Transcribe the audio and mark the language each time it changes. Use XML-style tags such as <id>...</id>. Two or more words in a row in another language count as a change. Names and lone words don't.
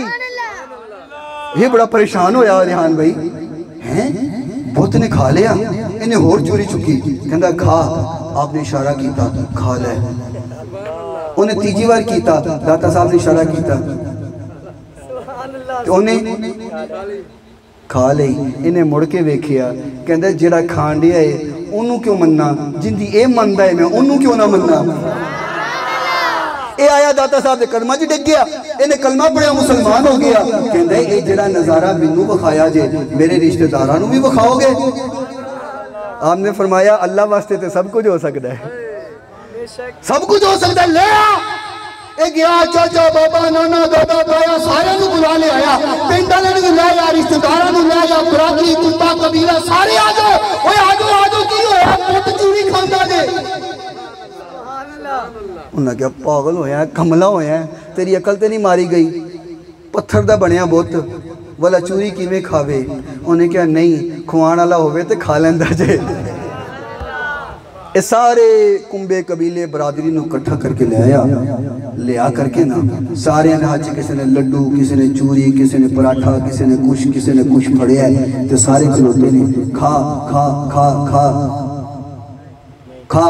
<pa>یہ بڑا پریشان ہویا ریحان بھائی، ہیں بہت نے کھا لیا، انہیں ہور چوری چکی. کہندہ کھا. آپ نے اشارہ کیتا کھا لے. انہیں تیجی بار کیتا، داتا صاحب نے اشارہ کیتا تو انہیں کھا لئی. انہیں مڑ کے ویکھیا، کہندہ جڑا کھان دیا ہے انہوں کیوں مننا، جن دی اے مندہ ہے میں انہوں کیوں نہ مننا. اے آیا داتا صاحب دے کلمہ جی ڈگ گیا، انہیں کلمہ پڑھیا مسلمان ہو گیا. کہندہ اے جڑا نظارہ منو بخایا جے میرے رشتہ دارانو بھی بخاؤ گے. آپ نے فرمایا اللہ واسطے تے سب کچھ ہو سکتا ہے، سب کچھ ہو سکتا ہے. لے اے گیا چاچا بابا نانا دادا تایا سارے نو بلا لے آیا، پنڈا لے لے آیا، رشتہ دارانو لے آیا، براتی کنبا قبیلہ سارے آ جاؤ. اوے آ جاؤ کی ہویا پوت چوری کھاندا جے. انہاں کیا پاگل ہویا ہے، کملا ہویا ہے، تیری عقل تے نہیں ماری گئی، پتھر دا بنیا بہت والا چوری کی میں کھاوے. انہیں کیا نہیں کھوان والا ہوئے تے کھا لیندہ جے. اے سارے کنبے قبیلے برادری نو کٹھا کر کے لے آ کر کے نا سارے انہاں کسی نے لڈو، کسی نے چوری، کسی نے پراٹھا، کسی نے کچھ پڑیا ہے تو سارے کھلوتے نے کھا.</pa>